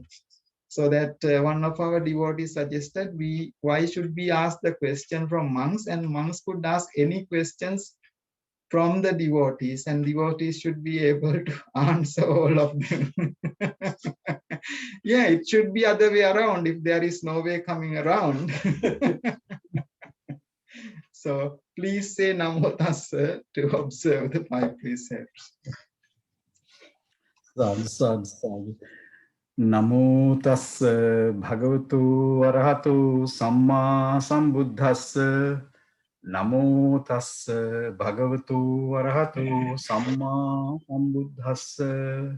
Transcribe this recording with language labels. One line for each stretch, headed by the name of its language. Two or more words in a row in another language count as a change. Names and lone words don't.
English: So that one of our devotees suggested, why should we ask the question from monks, and monks could ask any questions from the devotees, and devotees should be able to answer all of them. Yeah, it should be other way around if there is no way coming around. So please say
Pali: Namo Tassa
English: to observe the 5 precepts. Sadhu.
Pali: Namo Tassa Bhagavatu Arahatu Samma Sambuddhassa Namo tassa bhagavato arahato samma sambuddhassa.